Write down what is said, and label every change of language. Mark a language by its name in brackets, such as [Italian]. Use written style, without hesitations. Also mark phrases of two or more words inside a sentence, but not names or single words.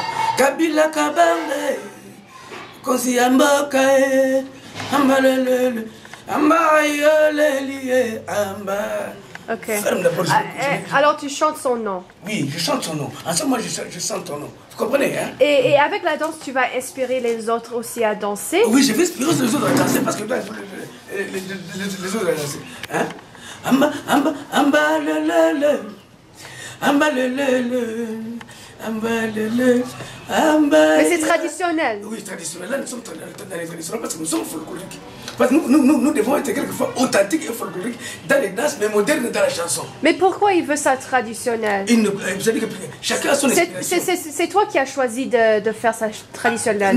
[French] Kabila Kabange, Mukonzi Amboka, Ambalele, Ambayoleliye, Amba. Ok. Alors tu chantes son nom. Oui, je chante son nom. En ce moment, je chante ton nom. Vous comprenez, hein? Et avec la danse, tu vas inspirer les autres aussi à danser? Oui, je vais inspirer les autres à danser parce que les autres à danser. Hein? Amba lele, amba lele, amba lele, amba. Mais c'est traditionnel. Oui, traditionnel. Là, nous sommes dans les traditionnels parce que nous sommes folkloriques. Parce que nous devons être quelquefois authentiques et folkloriques dans les danses, mais modernes dans la chanson. Mais pourquoi il veut ça traditionnel? Vous savez que chacun a son inspiration. C'est toi qui as choisi de faire ça traditionnellement.